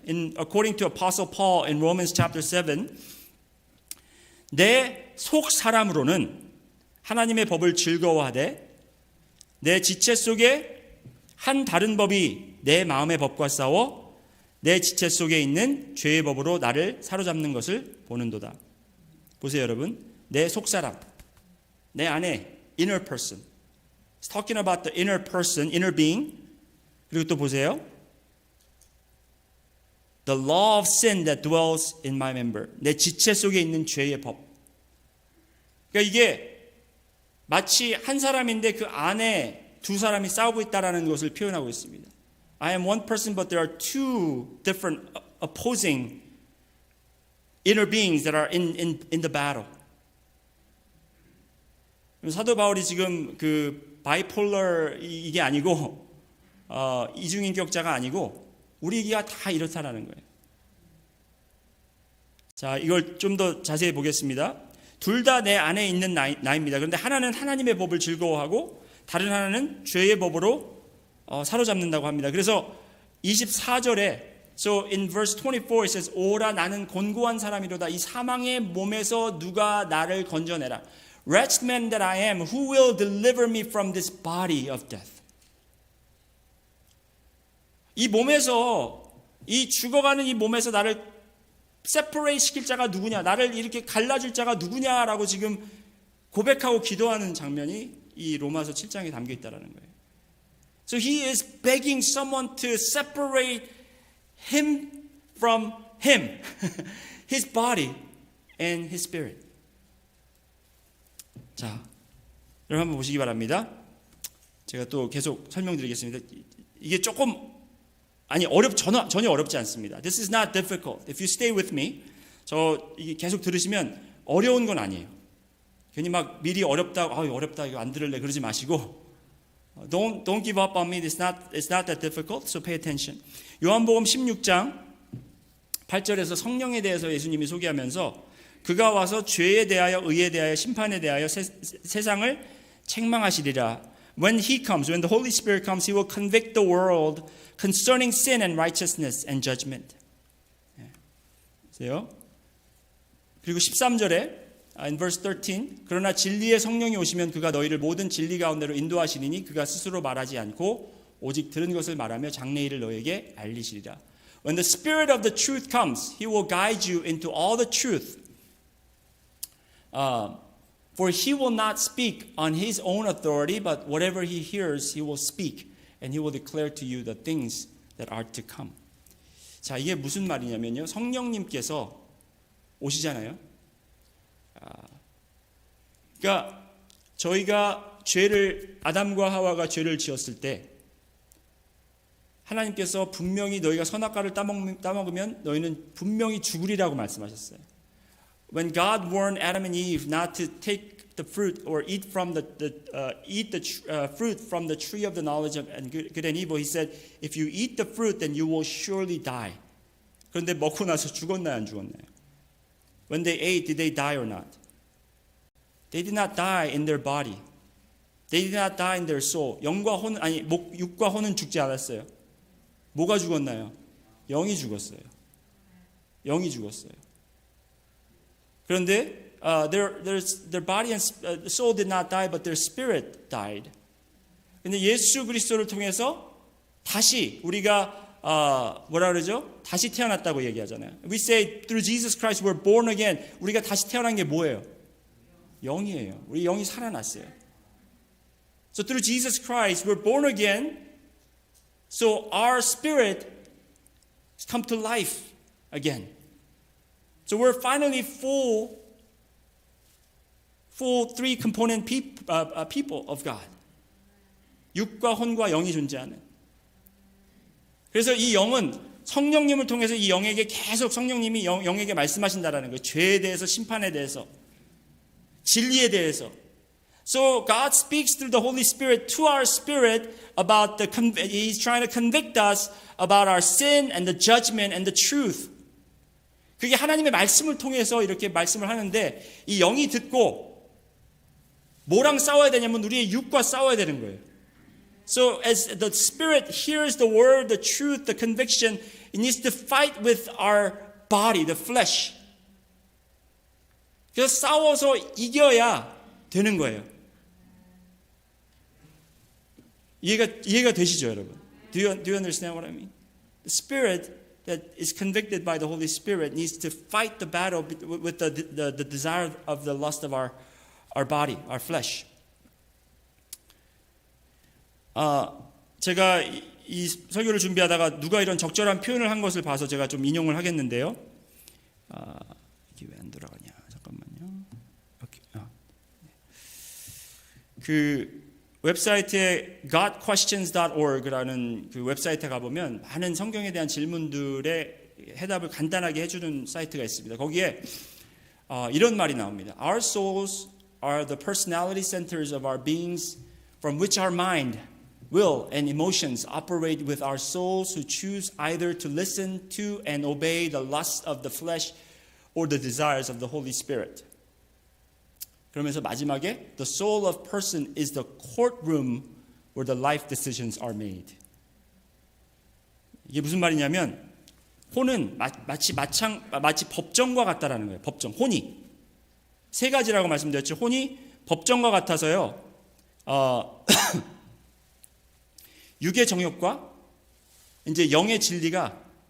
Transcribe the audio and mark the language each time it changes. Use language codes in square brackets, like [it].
[en] According to Apostle Paul in Romans chapter 7, [ko] 내 속 사람으로는 하나님의 법을 즐거워하되 내 지체 속에 한 다른 법이 내 마음의 법과 싸워 내 지체 속에 있는 죄의 법으로 나를 사로잡는 것을 보는도다. 보세요 여러분. 내 속사람, 내 안에 [en] inner person. It's talking about the inner person, inner being. [ko] 그리고 또 보세요. [en] The law of sin that dwells in my member. [ko] 내 지체 속에 있는 죄의 법. 그러니까 이게 마치 한 사람인데 그 안에 두 사람이 싸우고 있다라는 것을 표현하고 있습니다. [en] I am one person, but there are two different opposing inner beings that are in the battle. [ko] 사도 바울이 지금 그 바이폴러 이게 아니고 이중인격자가 아니고 우리가 다 이렇다라는 거예요. 자, 이걸 좀 더 자세히 보겠습니다. 둘 다 내 안에 있는 나입니다. 그런데 하나는 하나님의 법을 즐거워하고 다른 하나는 죄의 법으로 사로잡는다고 합니다. 그래서 24절에 [en] So in verse 24 it says [ko] 오라 나는 곤고한 사람이로다 이 사망의 몸에서 누가 나를 건져내라. [en] Wretched man that I am, who will deliver me from this body of death? [ko] 이 몸에서 이 죽어가는 이 몸에서 나를 separate 시킬 자가 누구냐, 나를 이렇게 갈라줄 자가 누구냐라고 지금 고백하고 기도하는 장면이 이 로마서 7장에 담겨 있다는 거예요. [en] So he is begging someone to separate him from him, his body and his spirit. [ko] 자, 여러분 한번 보시기 바랍니다. 제가 또 계속 설명드리겠습니다. 이게 조금 전혀 어렵지 않습니다. [en] This is not difficult. If you stay with me, [ko] 이게 계속 들으시면 어려운 건 아니에요. 괜히 막 미리 어렵다 이거 안 들을래 그러지 마시고 [en] Don't give up on me. It's not that difficult. So pay attention. [ko] 요한복음 16장 8절에서 성령에 대해서 예수님이 소개하면서 그가 와서 죄에 대하여 의에 대하여 심판에 대하여 세상을 책망하시리라. [en] When the Holy Spirit comes, he will convict the world concerning sin and righteousness and judgment. [ko] 보세요. 그리고 13절에 [en] in verse 13 [ko] 그러나 진리의 성령이 오시면 그가 너희를 모든 진리 가운데로 인도하시리니 그가 스스로 말하지 않고 오직 들은 것을 말하며 장래일을 너희에게 알리시리라. [en] When the Spirit of the truth comes, he will guide you into all the truth. For he will not speak on his own authority, but whatever he hears, he will speak, and he will declare to you the things that are to come. [ko] 자, 이게 무슨 말이냐면요. 성령님께서 오시잖아요. 그러니까 저희가 아담과 하와가 죄를 지었을 때 하나님께서 분명히 너희가 선악과를 따먹으면 너희는 분명히 죽으리라고 말씀하셨어요. [en] When God warned Adam and Eve not to take the fruit or eat the fruit from the tree of the knowledge of good and evil, He said, "If you eat the fruit, then you will surely die." [ko] 그런데 먹고 나서 죽었나요, 안 죽었나요? [en] When they ate, did they die or not? They did not die in their body. They did not die in their soul. [ko] 육과 혼은 죽지 않았어요. 뭐가 죽었나요? 영이 죽었어요. 영이 죽었어요. 그런데 [en] their body and soul did not die, but their spirit died. [ko] 근데 예수 그리스도를 통해서 다시 우리가 뭐라 그러죠? 다시 태어났다고 얘기하잖아요. [en] We say through Jesus Christ we're born again. [ko] 우리가 다시 태어난 게 뭐예요? 영이에요. 우리 영이 살아났어요. [en] So through Jesus Christ we're born again. So our spirit has come to life again. So we're finally full three component people of God. [ko] 육과 혼과 영이 존재하는. 그래서 이 영은 성령님을 통해서 이 영에게 계속 성령님이 영에게 말씀하신다라는 거예요. 죄에 대해서, 심판에 대해서, 진리에 대해서. [en] So God speaks through the Holy Spirit to our spirit about He's trying to convict us about our sin and the judgment and the truth. [ko] 그게 하나님의 말씀을 통해서 이렇게 말씀을 하는데 이 영이 듣고 뭐랑 싸워야 되냐면 우리의 육과 싸워야 되는 거예요. [en] So as the Spirit hears the word, the truth, the conviction, it needs to fight with our body, the flesh. [ko] 그래서 싸워서 이겨야 되는 거예요. 이해가 되시죠, 여러분? [en] Do you understand what I mean? The Spirit that is convicted by the Holy Spirit needs to fight the battle with the desire of the lust of our body, our flesh. [ko] 제가 이 설교를 준비하다가 누가 이런 적절한 표현을 한 것을 봐서 제가 좀 인용을 하겠는데요. 이게 왜 안 돌아가냐? 잠깐만요. 그 웹사이트에 godquestions.org라는 그 웹사이트에 가보면 많은 성경에 대한 질문들의 해답을 간단하게 해주는 사이트가 있습니다. 거기에 이런 말이 나옵니다. [en] Our souls are the personality centers of our beings from which our mind, will, and emotions operate with our souls who choose either to listen to and obey the lusts of the flesh or the desires of the Holy Spirit. [ko] 그러면서 마지막에 [en] the soul of person is the courtroom where the life decisions are made. [ko] 이게 무슨 말이냐면 혼은 마치 법정과 같다라는 거예요. 법정, 혼이 세 가지라고 말씀드렸죠. 혼이 법정과 같아서요. 육의 정욕과 이제 영의 진리가